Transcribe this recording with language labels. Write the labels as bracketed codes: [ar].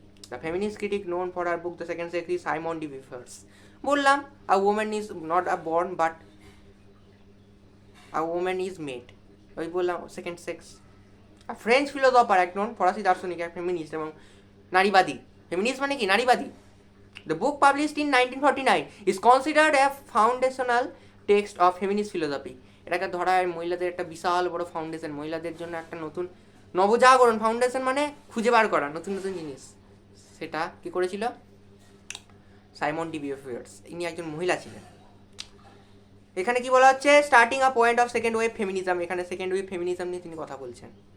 [en] The feminist critic known for her book the second sex is Simone de Beauvoir. [bn] বললাম, [en] a woman is not a born but a woman is made, [bn] ওই বললাম [en] Second sex. [bn] আর French philosopher, একজন ফরাসি দার্শনিক, এক feminist এবং নারীবাদী। Feminist মানে কি? নারীবাদী। [en] The book published in 1949 is considered a foundational text of feminist philosophy. [bn] এটাকে ধরা হয় মহিলাদের একটা বিশাল বড় ফাউন্ডেশন, মহিলাদের জন্য একটা নতুন নবজাগরণ। ফাউন্ডেশন মানে খুঁজে বার করা নতুন নতুন জিনিস, সেটা কি করেছিল? সাইমন ডি বিউফোয়ার্স, ইনি একজন মহিলা ছিলেন। এখানে কি বলা হচ্ছে? [en] starting a point of second wave feminism, [bn] এখানে সেকেন্ড ওয়েভ ফেমিনিজম নিয়ে তিনি কথা বলছেন।